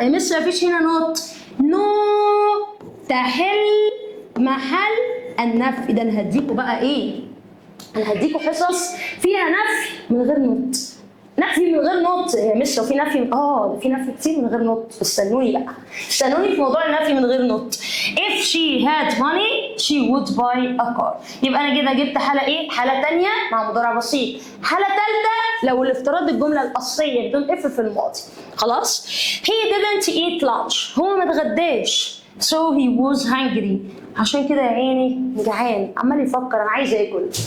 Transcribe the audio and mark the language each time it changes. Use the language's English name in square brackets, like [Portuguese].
[Arabic] يا مس مفيش هنا نوت، نو تحل محل النفي. ده انا هديكوا بقى ايه؟ انا هديكوا حصص فيها نفي من غير نوت. نفي من غير نوت يا مس، في نفي في نفي كتير من غير نوت. استنوني بقى، استنوني في موضوع النفي من غير نوت. [English] if she had money she would buy a car. [Arabic] يبقى انا كده جبت حاله ايه؟ حاله ثانيه مع مضارع بسيط. حاله ثالثه لو الافتراض الجمله الاصليه بدون اف في الماضي. خلاص؟ [English] he didn't eat lunch، [Arabic] هو ما اتغداش. [English] so he was hungry، [Arabic] عشان كده يا عيني جعان عمال يفكر انا عايز اكل.